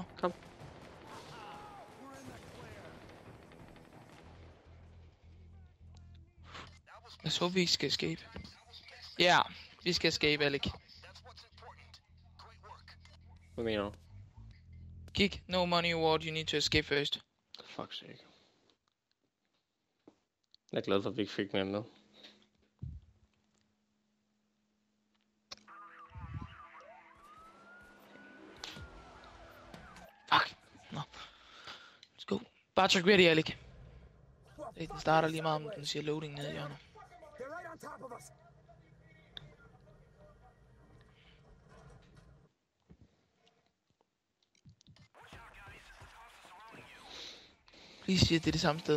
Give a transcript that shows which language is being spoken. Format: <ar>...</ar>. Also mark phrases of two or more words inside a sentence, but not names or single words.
<da>kom. Jeg så vi skal escape. Ja, vi skal escape, Alec. Hvad mener du? Kig,</da> <en>no money award, you need to escape first. Fuck sake.</en> <da>Jeg er glad for, at vi ikke fik mere med. Fuck. Nå.</da> <en>Let's go.</en> <da>Bare tryk ready, Alec. Den starter lige meget, om den siger loading nede i hjørnet. Please siger, det er det samme sted.</da>